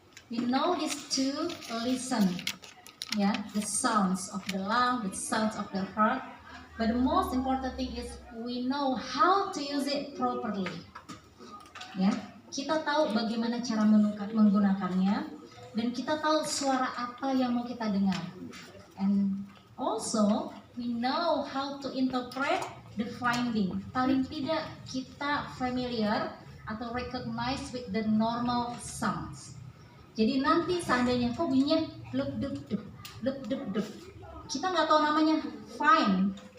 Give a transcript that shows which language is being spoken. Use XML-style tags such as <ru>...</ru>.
<en>We know this to listen, yeah, the sounds of the lung, the sounds of the heart. But the most important thing is we know how to use it properly.</en> <id>Ya, kita tahu bagaimana cara menggunakannya. Dan kita tahu suara apa yang mau kita dengar.</id> <en>And also we know how to interpret the finding.</en> <id>Paling tidak kita familiar atau</id> <en>recognize with the normal sounds.</en> <id>Jadi nanti seandainya kok bunyinya luk duk duk, luk duk duk, kita nggak tahu namanya, fine.</id>